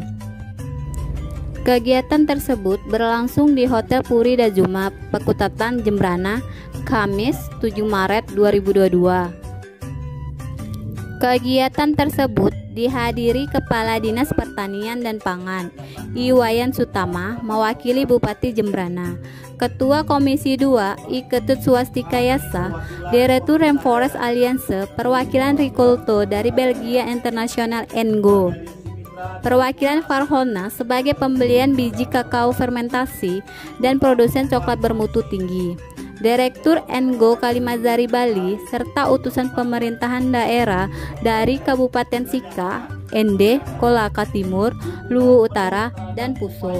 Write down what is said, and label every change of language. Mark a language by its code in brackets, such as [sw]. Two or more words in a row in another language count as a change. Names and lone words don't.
[id] Kegiatan tersebut berlangsung di Hotel Puri Dajuma, Pakutatan, Jembrana, Kamis 7 Maret 2022. Kegiatan tersebut dihadiri Kepala Dinas Pertanian dan Pangan, Iwayan Sutama, mewakili Bupati Jembrana, Ketua Komisi 2 I Ketut Swastika Yasa, Direktur Rainforest Alliance, perwakilan Rikolto dari Belgia International Engo, perwakilan Valhorna sebagai pembelian biji kakao fermentasi dan produsen coklat bermutu tinggi, Direktur Engo Kalimazari Bali, serta utusan pemerintahan daerah dari Kabupaten Sika, Ende, Kolaka Timur, Luwu Utara, dan Puso.